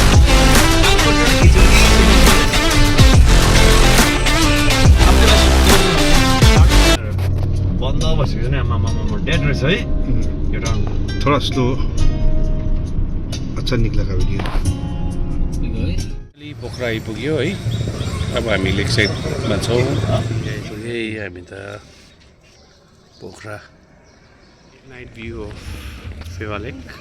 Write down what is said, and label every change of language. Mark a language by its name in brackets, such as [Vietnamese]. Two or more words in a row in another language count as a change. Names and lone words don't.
[Nepali] बन्द बसेको नि आमा डेड रहेछ है एउटा [Hindi] थोड़ा स्लो अच्छा [Nepali] निक्लेको भिडियो अलि पोखरा आइपुग्यो है अब हामी लेक साइडमा छौँ आइपुग्यो हामी त [English] Pokhara night view of Fewa Lake